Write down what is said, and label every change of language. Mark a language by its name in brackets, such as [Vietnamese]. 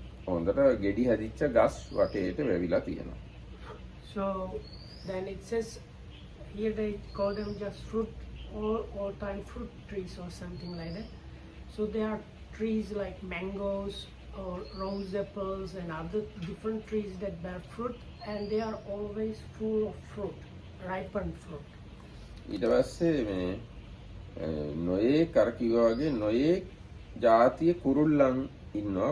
[Sinhala] හොඳට ගෙඩි හැදිච්ච ගස් වටේට වැවිලා තියෙනවා. [English] So then it says here they call them just fruit, all time fruit trees or something like that. So there are trees like mangoes or rose apples and other different trees that bear fruit, and they are always full of fruit, ripened fruit. [Sinhala] ඊට පස්සේ මේ නොයේ කර කිව්වා වගේ නොයේ ජාතිය කුරුල්ලන් ඉන්නවා.